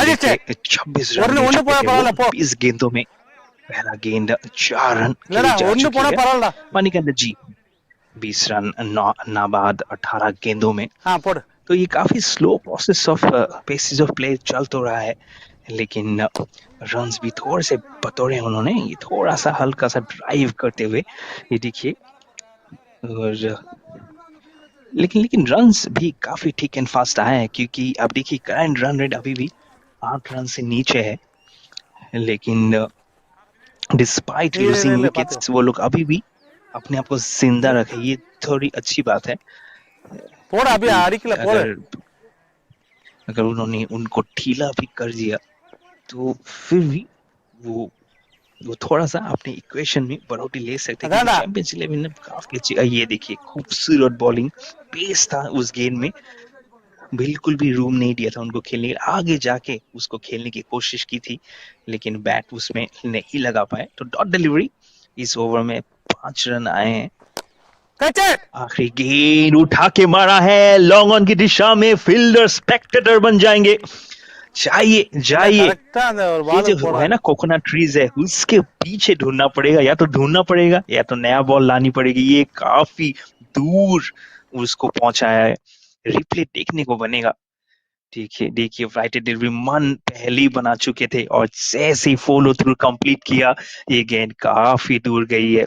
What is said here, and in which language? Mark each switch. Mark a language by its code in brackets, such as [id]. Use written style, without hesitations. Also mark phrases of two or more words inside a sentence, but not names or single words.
[ta] அடிச்சு [hi] लेके 26 रन [ta] ஒன்னு [hi] ले [ta] ஒன்னு [hi] चुके [ta] போனா [hi] थे वो [ta] பரவாயில்ல போ. [hi] 20 गेंदों में। पहला गेंद 4 रन के [ta] இல்லடா [hi] लिए जा [ta] ஒன்னு [hi] चुकी [ta] போனா [hi] है। [ta] பரவாயில்லடா. [hi] मणिकंद जी 20 रन नाबाद 18 गेंदों में। [ta] போடு. [hi] तो ये काफी [en] slow process of paces of play [hi] चल तो रहा है, लेकिन रन्स भी थोड़े से बतौरे उन्होंने, ये थोड़ा सा हल्का सा ड्राइव करते हुए, ये देखिए। और लेकिन रन्स भी काफी ठीक [en] and fast [hi] आए हैं, क्योंकि अब देखिए [en] current run rate [hi] अभी भी 8 रन से नीचे है, लेकिन डिस्पाइट [ta] இரு [hi] लूजिंग [ta] இரு பாத்து. [hi] विकेट्स वो लोग अभी भी अपने आप को जिंदा रखे, ये थोड़ी अच्छी बात है। [ta] போடு அப்படியே [hi] क्योंकि [ta] அடிக்கல போடு. [hi] अगर अगर उन्होंने उनको ढीला भी कर दिया तो फिर भी वो वो थोड़ा सा अपने इक्वेशन में बढ़ोतरी ले सकते हैं, क्योंकि [ta] அதான்டா. [hi] चैंपियंस इलेवन ने काफी अच्छी, ये देखिए खूबसूरत बॉलिंग, पेस था उस गेंद में, बिल्कुल भी रूम नहीं दिया था उनको खेलने, आगे जाके उसको खेलने की कोशिश की थी, लेकिन बैट उसमें नहीं लगा पाए। तो [en] dot delivery, [hi] इस ओवर में 5 रन आए हैं। [ta] கச்சே. [hi] आखिरी गेंद उठा के मारा है [en] long on [hi] की दिशा में, फील्डर स्पेक्टेटर बन जाएंगे। जाइए [ta] இல்ல [hi] जाइए, [ta] கரெக்டा அந்த ஒரு [hi] ये [ta] பாலுக்கு [hi] जो है [ta] போறான். [hi] ना [en] coconut trees [hi] है, उसके पीछे ढूंढना पड़ेगा, या तो ढूंढना पड़ेगा या तो नया बॉल लानी पड़ेगी, ये काफी दूर उसको पहुंचाया है, रिप्ले देखने को बनेगा। देखिए देखिए, [en] flighted delivery [hi] मन पहले ही बना चुके थे, और जैसे ही [en] follow through complete [hi] किया, ये गेंद काफी दूर गई है।